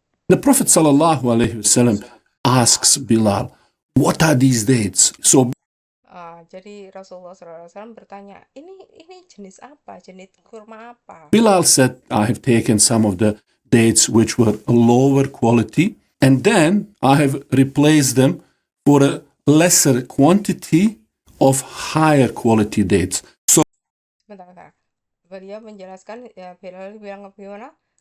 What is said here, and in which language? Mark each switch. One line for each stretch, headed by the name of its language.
English: The Prophet sallallahu alaihi wasallam asks Bilal, "What are these dates?" So
Indonesian: Jadi Rasulullah SAW bertanya, ini jenis apa? Jenis kurma apa?
English: Bilal said, I have taken some of the dates which were lower quality, and then I have replaced them for a lesser quantity of higher quality dates. So
Indonesian: Bentar. Beliau menjelaskan, ya Bilal bilang gimana?